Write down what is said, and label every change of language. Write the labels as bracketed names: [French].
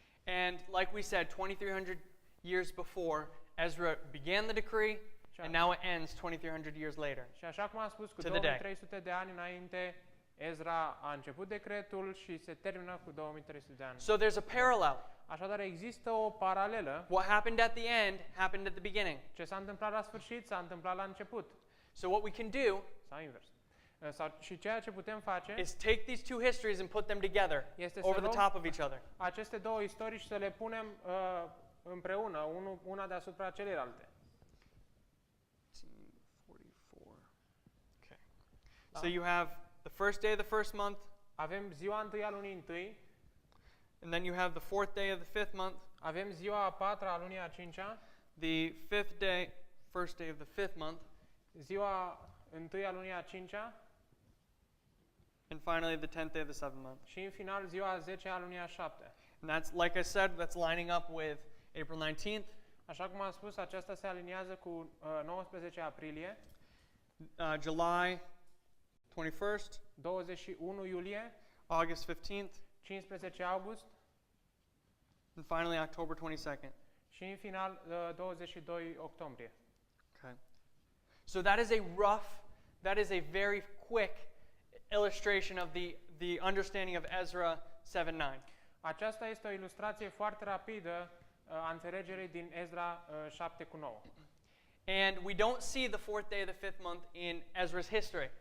[English] And like we said, 2,300 years before, Ezra began the decree, and now it ends 2,300 years later. [Romanian] Și așa cum am spus, cu [English] To the day. [Romanian] 2300 de ani înainte, Ezra a început decretul și se termină cu 2300 de ani. [English] So there's a parallel. [Romanian] Așadar, există o paralelă. [English] What happened at the end happened at the beginning. [Romanian] Ce s-a întâmplat la sfârșit s-a întâmplat la început. [English] So what we can do [Romanian] Sau invers. Și ceea ce putem face [English] is take these two histories and put them together [Romanian] este [English] over [Romanian] să [English] the [Romanian] luăm [English] top of each other. [Romanian] aceste două istorii și să le punem împreună, una deasupra celelalte. [English] 44. Okay. So you have the first day of the first month, [Romanian] Avem ziua 1 a lunii 1, [English] and then you have the fourth day of the fifth month, [Romanian] avem ziua a 4-a a lunii a 5-a, [English] the first day of the fifth month, [Romanian] ziua 1 a lunii a 5-a [English] and finally the 10th day of the seventh month. [Romanian] și în final ziua a 10-a a lunii a 7-a. [English] And that's, like I said, that's lining up with April 19th, [Romanian] Așa cum am spus, aceasta se aliniază cu 19 aprilie, [English] July 21st, [Romanian] 21 iulie, [English] August 15th, [Romanian] 15 august [English] and finally October 22nd. [Romanian] și în final 22 octombrie. [English] Okay. So that is a very quick illustration of the understanding of Ezra 7:9. [Romanian] Aceasta este o ilustrație foarte rapidă a înțelegerii din Ezra 7:9. [English] And we don't see the fourth day of the fifth month in Ezra's history.